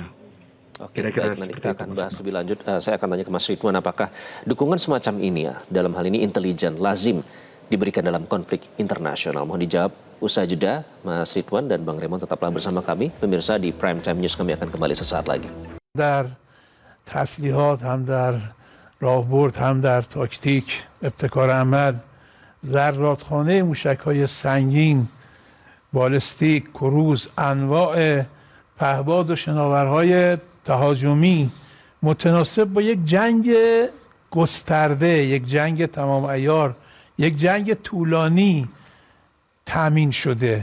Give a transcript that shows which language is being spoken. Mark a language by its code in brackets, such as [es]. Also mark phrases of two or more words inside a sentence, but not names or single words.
[id] Oke, baik, nanti kita akan bahas lebih lanjut. Saya akan tanya ke Mas Ridwan, apakah dukungan semacam ini ya, dalam hal ini intelijen, lazim diberikan dalam konflik internasional? Mohon dijawab usai jeda. Mas Ridwan dan Bang Raymond tetaplah bersama kami. Pemirsa, di Prime Time News kami akan kembali sesaat lagi. [fa] در تسلیحات هم در راهبرد هم در تاکتیک ابتکار عمل ذراتخانه موشک‌های سنگین بالستیک کروز انواع پهباد و شناورهای تهاجمی متناسب با یک جنگ گسترده، یک جنگ تمام عیار، یک جنگ طولانی تامین شده.